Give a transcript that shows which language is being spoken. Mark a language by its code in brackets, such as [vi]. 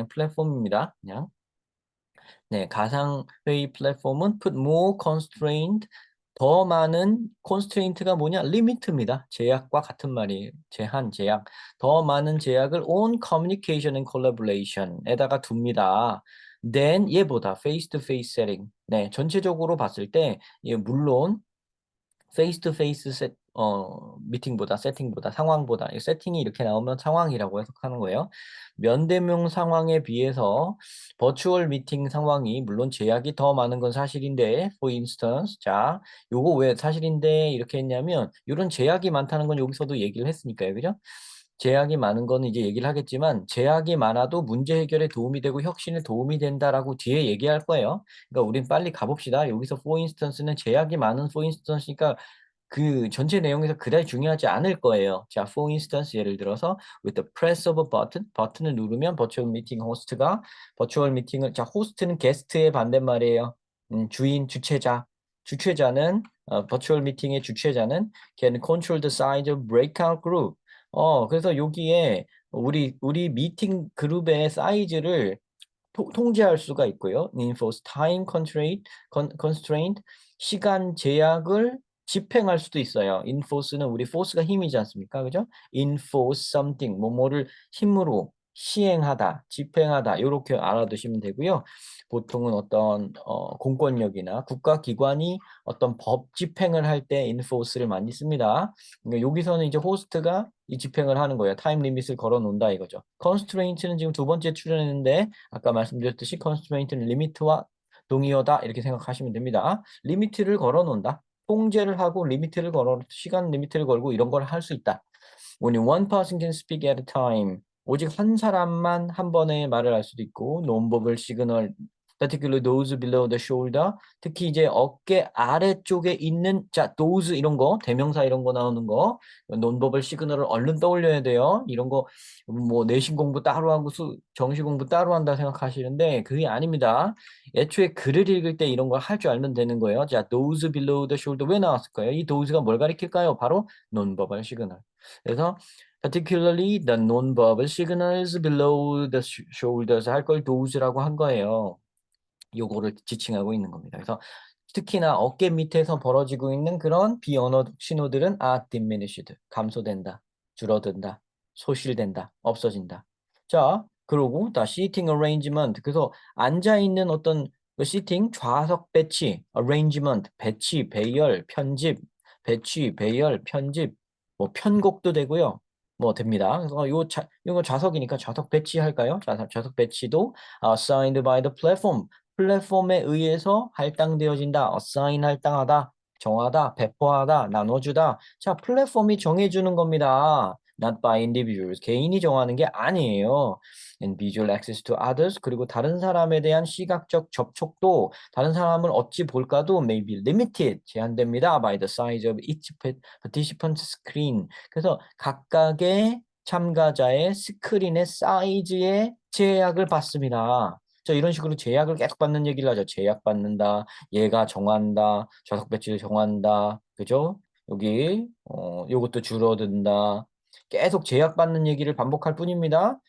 [ko] 그냥 플랫폼입니다. 그냥. 네, 가상회의 플랫폼은 [en] put more constraint, [ko] 더 많은 constraint가 뭐냐? limit입니다. 제약과 같은 말이에요. 제한, 제약. 더 많은 제약을 [en] on communication and collaboration [ko] 에다가 둡니다. [en] than [ko] 얘보다 [en] face-to-face setting. [ko] 네, 전체적으로 봤을 때, 예, 물론 페이스 투 페이스 미팅보다 세팅보다 상황보다 이 세팅이 이렇게 나오면 상황이라고 해석하는 거예요. 면대면 상황에 비해서 버추얼 미팅 상황이 물론 제약이 더 많은 건 사실인데 for instance 자, 요거 왜 사실인데 이렇게 했냐면 요런 제약이 많다는 건 여기서도 얘기를 했으니까요. 그죠? 제약이 많은 거는 이제 얘기를 하겠지만 제약이 많아도 문제 해결에 도움이 되고 혁신에 도움이 된다라고 뒤에 얘기할 거예요. 그러니까 우린 빨리 가 봅시다. 여기서 for instance는 제약이 많은 for instance니까 그 전체 내용에서 그다지 중요하지 않을 거예요. 자, for instance 예를 들어서 [en] with the press of a button, [ko] 버튼을 누르면 버추얼 미팅 호스트가 버추얼 미팅을 자, 호스트는 게스트의 반대말이에요. 주인, 주최자. 주최자는 버추얼 미팅의 주최자는 [en] can control the size of breakout group. [ko] 그래서 여기에 우리 미팅 그룹의 사이즈를 통제할 수가 있고요. [en] enforce time constraint, [ko] 시간 제약을 집행할 수도 있어요. enforce는 우리 force가 힘이지 않습니까? 그죠? enforce something, 뭐뭐를 시행하다, 집행하다 이렇게 알아두시면 되고요. 보통은 어떤 공권력이나 국가기관이 어떤 법 집행을 할 때 enforce를 많이 씁니다. 그러니까 여기서는 이제 호스트가 이 집행을 하는 거예요. 타임 리밋을 걸어 놓는다 이거죠. constraint는 지금 두 번째 출연했는데 아까 말씀드렸듯이 constraint는 리미트와 동의어다 이렇게 생각하시면 됩니다. 리미트를 걸어 놓는다. 통제를 하고 리미트를 걸어 시간 리미트를 걸고 이런 걸 할 수 있다. [en] Only one person can speak at a time. [ko] 오직 한 사람만 한 번에 말을 할 수도 있고 논법을 시그널 [en] particularly those below the shoulder [ko] 특히 이제 어깨 아래쪽에 있는 자 those 이런 거 대명사 이런 거 나오는 거 논법을 시그널을 얼른 떠올려야 돼요. 이런 거 뭐 내신 공부 따로 하고 정시 공부 따로 한다 생각하시는데 그게 아닙니다. 애초에 글을 읽을 때 이런 걸 할 줄 알면 되는 거예요. 자 [en] those below the shoulder [ko] 왜 나왔을까요? 이 those가 뭘 가리킬까요? 바로 논법을 시그널. 그래서 [en] particularly the non-verbal signals below the shoulders [ko] 할 걸 those라고 한 거예요. 요거를 지칭하고 있는 겁니다. 그래서 특히나 어깨 밑에서 벌어지고 있는 그런 비언어 신호들은 diminished, 감소된다, 줄어든다, 소실된다, 없어진다. 자, 그러고 다 seating arrangement, 그래서 앉아있는 어떤 그 seating, 좌석 배치, arrangement, 배치, 배열, 편집, 배치, 배열, 편집, 뭐 편곡도 되고요. 뭐 됩니다. 그래서 이거 좌석이니까 좌석 배치할까요? 좌석 배치도 [en] assigned by the platform. [ko] 플랫폼에 의해서 할당되어진다. assign 할당하다. 정하다. 배포하다. 나눠주다. 자, 플랫폼이 정해주는 겁니다. [en] not by individuals. [ko] 개인이 정하는 게 아니에요. [en] and visual access to others. [ko] 그리고 다른 사람에 대한 시각적 접촉도 다른 사람을 어찌 볼까도 may be limited. 제한됩니다. [en] by the size of each participant screen. [ko] 그래서 각각의 참가자의 스크린의 사이즈에 제약을 받습니다. 자, 이런 식으로 제약을 계속 받는 얘기를 하죠. 제약받는다, 얘가 정한다, 좌석 배치를 정한다, 그죠? 여기, 요것도 줄어든다. 계속 제약받는 얘기를 반복할 뿐입니다.